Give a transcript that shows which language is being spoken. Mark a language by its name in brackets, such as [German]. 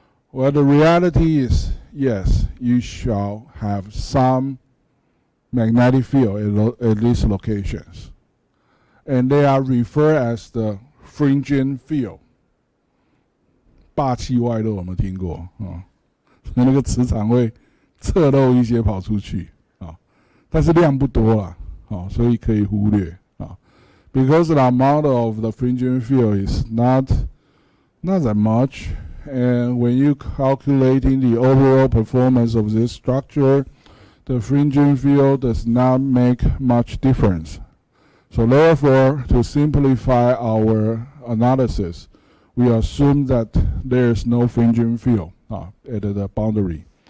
[English] Well, the reality is, yes, you shall have some magnetic field at these locations. And they are referred as the fringing field. [Chinese] 霸气外露有没有听过？那个磁场会侧漏一些跑出去但是量不多啦所以可以忽略 [English] Because the amount of the fringing field is not that much. And when you calculating the overall performance of this structure, the fringing field does not make much difference. So therefore, to simplify our analysis, we assume that there is no fringing field at the boundary.